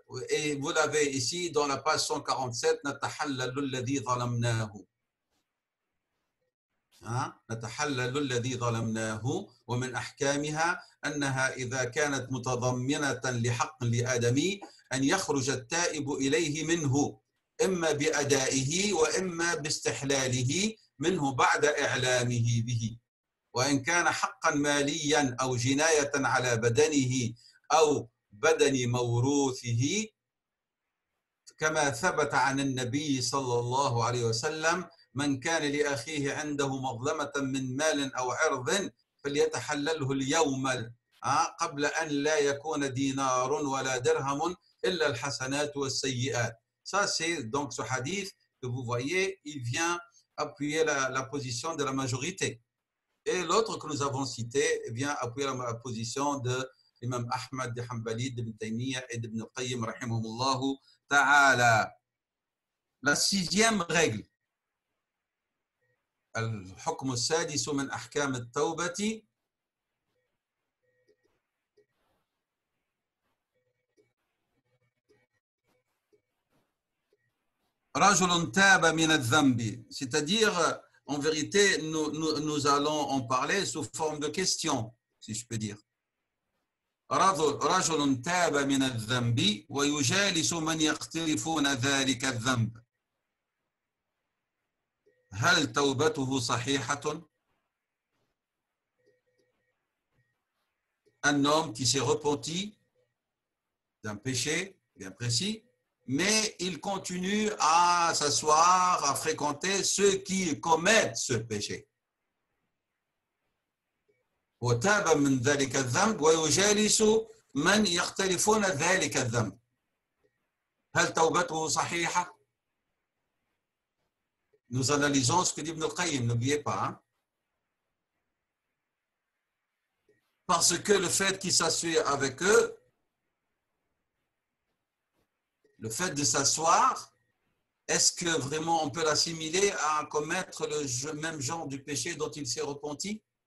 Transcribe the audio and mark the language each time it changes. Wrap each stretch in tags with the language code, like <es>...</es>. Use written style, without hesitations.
<fr>Et vous l'avez ici dans la page 147,</fr> <ar>نتحلل الذي ظلمناه. نتحلل الذي ظلمناه ومن أحكامها أنها إذا كانت متضمنة لحق لآدمي أن يخرج التائب إليه منه إما بأدائه وإما باستحلاله منه بعد إعلامه به. وإن كان حقا ماليا أو جناية على بدنه أو بدن موروثه كما ثبت عن النبي صلى الله عليه وسلم من كان لأخيه عنده مظلمة من مال أو عرض فليتحلله اليوم قبل أن لا يكون دينار ولا درهم إلا الحسنات والسيئات.</ar> <fr>Ça, c'est donc ce hadith que vous voyez, il vient appuyer la position de la majorité. Et l'autre que nous avons cité vient appuyer la position de l'imam Ahmad, de Hanbali, d'Ibn Taymiyyah et d'Ibn Qayyim, rahimahumullahu ta'ala. La sixième règle.</fr> <ar>الحكم السادس من أحكام التوبة رجل تاب من الذنب.</ar> <fr>C'est-à-dire, en vérité, nous allons en parler sous forme de question, si je peux dire.</fr> <ar>رجل تاب من الذنب ويجالس من يقترفون ذلك الذنب. هل توبته صحيحة؟</ar> <fr>Un homme qui s'est repenti d'un péché bien précis, mais il continue à s'asseoir, à fréquenter ceux qui commettent ce péché.</fr> <ar>وتاب من ذلك الذنب ويجالس من يقترفون ذلك الذنب. هل توبته صحيحة؟</ar> <fr>Nous analysons ce que dit Ibn al-Qayyim, n'oubliez pas. Hein? Parce que le fait qu'il s'assied avec eux, le fait de s'asseoir, est-ce que vraiment on peut l'assimiler à commettre le même genre du péché dont il s'est repenti?</fr>